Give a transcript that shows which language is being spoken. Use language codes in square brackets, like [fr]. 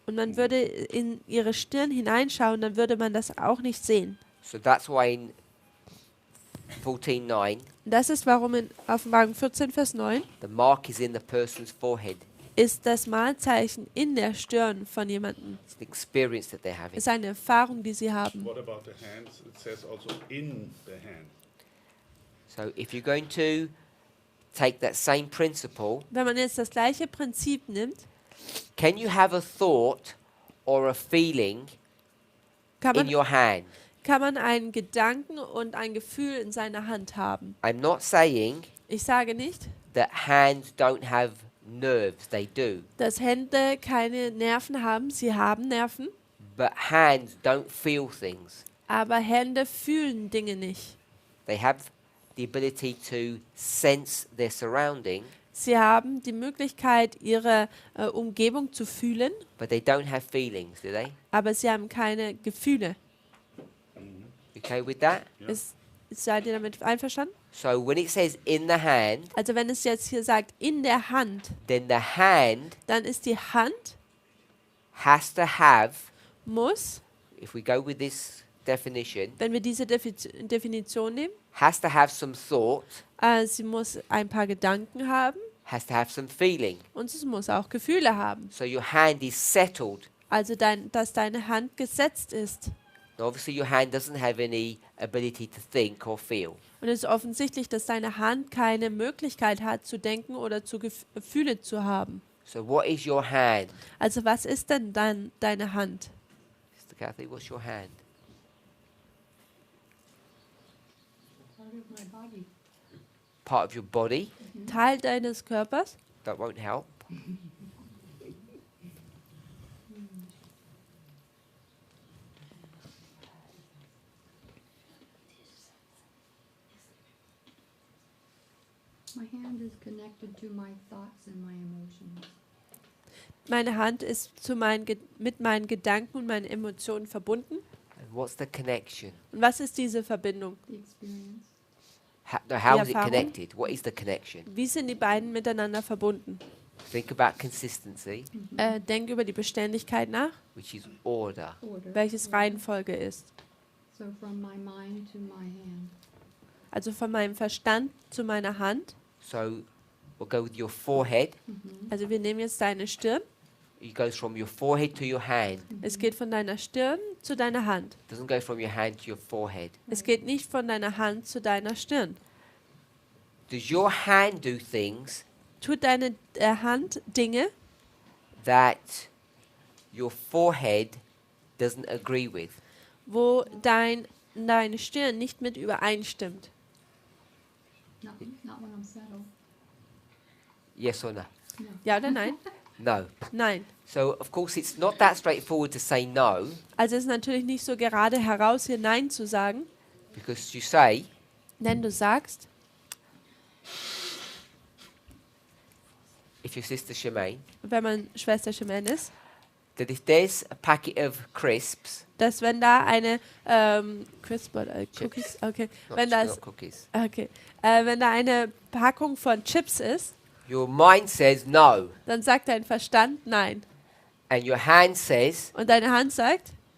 [de] und man würde in ihre Stirn hineinschauen, dann würde man das auch nicht sehen. [en] So that's why in 14:9, [de] Und das ist, warum in Offenbarung 14, Vers 9 [en] the mark is in the person's forehead. [de] ist das Malzeichen in der Stirn von jemandem. [en] It's an experience that they're having. [de] Es ist eine Erfahrung, die sie haben. [en] What about the hands? It says also in the hand. So if you're going to take that same principle, [de] Wenn man jetzt das gleiche Prinzip nimmt, [en] can you have a thought or a feeling [de] kann [en] in [de] man, [en] your hand? [de] kann man einen Gedanken und ein Gefühl in seiner Hand haben. [en] I'm not saying [de] Ich sage nicht, [en] that hands don't have nerves, they do. [de] dass Hände keine Nerven haben. Sie haben Nerven, [en] But hands don't feel things. [de] aber Hände fühlen Dinge nicht. [en] They have the ability to sense their surrounding, [de] Sie haben die Möglichkeit, ihre Umgebung zu fühlen, [en] but they don't have feelings, do they? [de] aber sie haben keine Gefühle. [en] Okay with that? [de] Seid ihr damit einverstanden? [en] So when it says in the hand, [de] Also wenn es jetzt hier sagt, in der Hand, [en] then the hand [de] dann ist die Hand, [en] has to have, [de] muss, [en] if we go with this definition, [de] wenn wir diese Definition nehmen, [en] has to have some thought, [de] sie muss ein paar Gedanken haben [en] has to have some feeling. [de] und es muss auch Gefühle haben. [en] So your hand is settled. [de] Also dass deine Hand gesetzt ist. [en] Now obviously your hand doesn't have any ability to think or feel. [de] Und es ist offensichtlich, dass deine Hand keine Möglichkeit hat zu denken oder zu Gefühle zu haben. [en] So what is your hand? [de] Also was ist denn dann deine Hand? [en] Sister Kathy, what's your hand? Part of your body. [de] Teil deines Körpers? [en] That won't help. My hand is connected to my thoughts and my emotions. [de] Meine Hand ist mit meinen Gedanken und meinen Emotionen verbunden. [en] And what's the connection? [de] Und was ist diese Verbindung? [en] The experience. How is it [de] Erfahrung. [en] connected? What is the connection? [de] Wie sind die beiden miteinander verbunden? [en] Think about consistency, [de] Denk über die Beständigkeit nach, [en] which is order. Order. [de] welches Reihenfolge ist. [en] So from my mind to my hand. [de] Also von meinem Verstand zu meiner Hand. [en] So we'll go with your forehead. [de] Also wir nehmen jetzt deine Stirn. [en] It goes from your forehead to your hand. [de] Es geht von deiner Stirn zu deiner Hand. [en] It doesn't go from your hand to your forehead. [de] Es geht nicht von deiner Hand zu deiner Stirn. [en] Does your hand do things [de] Tut deine Hand Dinge, [en] that your forehead doesn't agree with? [de] wo deine Stirn nicht mit übereinstimmt? [en] Not when I'm settled. Yes or no? [de] Ja oder nein? [en] No. [de] Nein. [en] So of course it's not that straightforward to say no, [de] Also es ist natürlich nicht so gerade heraus, hier Nein zu sagen, [en] because you say, [de] denn du sagst, [en] if your sister Shemaine, [de] wenn man Schwester Shemen ist, [en] that if there's a packet of crisps, [de] dass wenn da eine Crisp oder Cookies, okay, wenn [en] not cookies, [de] wenn da eine Packung von Chips ist, [en] your mind says no, [de] dann sagt dein Verstand Nein [en] and your hand says [de] und deine Hand sagt